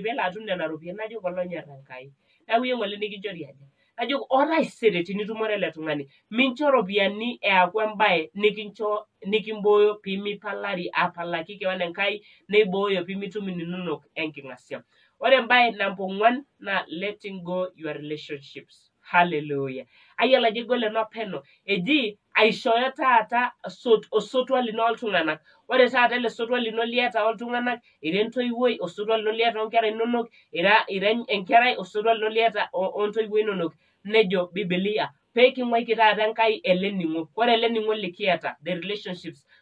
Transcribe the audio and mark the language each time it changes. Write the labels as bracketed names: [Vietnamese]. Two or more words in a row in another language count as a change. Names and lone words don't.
[Masai] peelo atum nena ropiani najoki olonyorr Enkai neeku iyieu ng'ole nikinchori aja najoki oraisere tenitumore ele tung'ani mincho ropiani eaku embaye nikimbooyo piimipalari apalaki kewan Enkai neibooyo piimitum ininonok enking'asia ore embaye namba 4 naa letting go [English] your relationships [Masai] hallelujah ayiolo ajo egol ena peno eji aishooyo taata osotua lino oltung'anak ore taata ele sotua lino liata oltung'anak ira entoiwuoi osotua lino liata onkera inonok ira enkerai osotua lino liata ontoiwuo inonok nejo Biblia peeking'uaiki taata Enkai ele ning'o ore ele ning'o likiata [English] the relationships